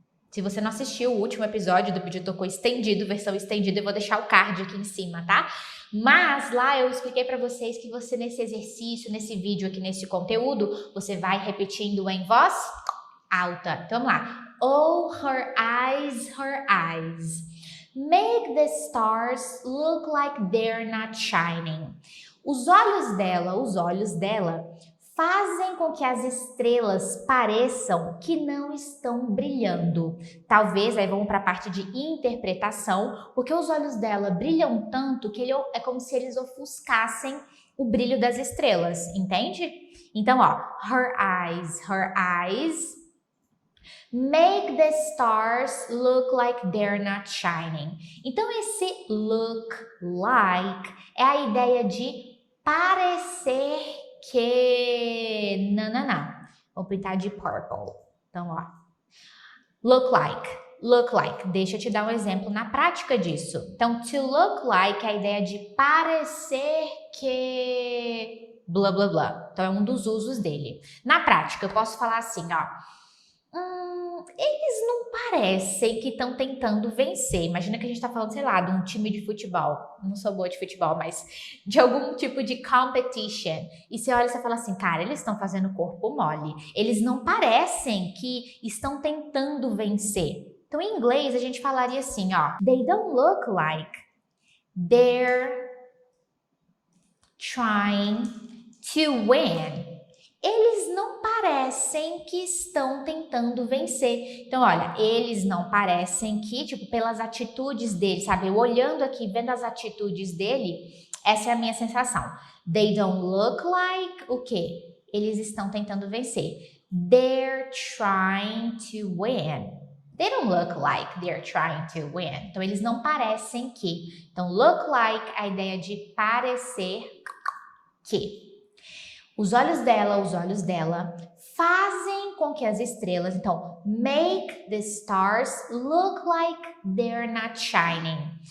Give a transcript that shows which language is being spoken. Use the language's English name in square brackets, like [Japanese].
[Portuguese] Se você não assistiu o último episódio do Pediu Tocou estendido, versão estendida, eu vou deixar o card aqui em cima, tá? Mas lá eu expliquei para vocês que você nesse exercício, nesse vídeo aqui, nesse conteúdo, você vai repetindo em voz alta. Então vamos lá. [English] Oh, her eyes. Make the stars look like they're not shining. [Portuguese] Os olhos dela fazem com que as estrelas pareçam que não estão brilhando. Talvez, aí vamos para a parte de interpretação, porque os olhos dela brilham tanto que é como se eles ofuscassem o brilho das estrelas, entende? Então, ó, [English] her eyes make the stars look like they're not shining. [Portuguese] Então, esse look like é a ideia de parecer que... Não. Vou pintar de purple. Então, ó. Look like. Deixa eu te dar um exemplo na prática disso. Então, to look like é a ideia de parecer que... blá, blá, blá. Então, é um dos usos dele. Na prática, eu posso falar assim, ó. Eles não parecem que estão tentando vencer. Imagina que a gente está falando, sei lá, de um time de futebol. Não sou boa de futebol, mas de algum tipo de competition. E você olha e você fala assim, cara, eles estão fazendo corpo mole. Eles não parecem que estão tentando vencer. Então, em inglês, a gente falaria assim, ó. [English] They don't look like they're trying to win. [Portuguese] Eles não parecem que estão tentando vencer. Então, olha, eles não parecem que, tipo, pelas atitudes dele, sabe? Eu olhando aqui, vendo as atitudes dele, essa é a minha sensação. [English] They don't look like [Portuguese] o quê? Eles estão tentando vencer. [English] They're trying to win. They don't look like they're trying to win. [Portuguese] Então, eles não parecem que. Então, look like, a ideia de parecer que. Os olhos dela fazem com que as estrelas, então, [English] make the stars look like they're not shining.